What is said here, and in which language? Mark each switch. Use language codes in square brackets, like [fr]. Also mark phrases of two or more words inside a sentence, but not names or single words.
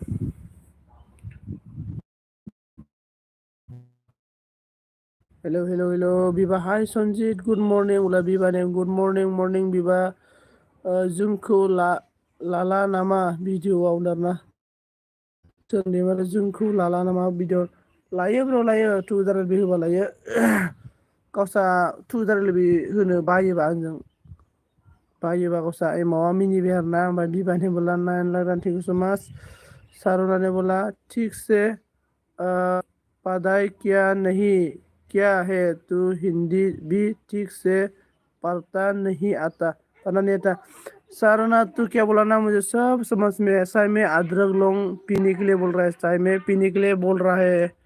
[brx] हेलो हेलो हेलो बिबा हाय सन्जित [en] good morning [brx] उला बिबा ने [en] good morning morning [brx] बिबा जोंखौ लाला नामा भिडिअ'आव दाना सोरनि माने जोंखौ लाला नामा भिडिअ लायो ब्र लायो 2000 बि होबा लायो गावसा 2000 बि होनो बायोबा आंजों बायोबा गावसा एमावा मिनिबाय आरोना ओमफ्राय बिबानि बोला 9 लाख [en] thank you so much [hi] सारुना ने बोला ठीक से पढ़ाई क्या है तू हिंदी भी ठीक से पढ़ता नहीं नहीं आता सारुना तू क्या बोला ना मुझे सब समझ में ऐसा में अदरक लौंग पीने के लिए बोल रहा है चाय में पीने के लिए बोल रहा है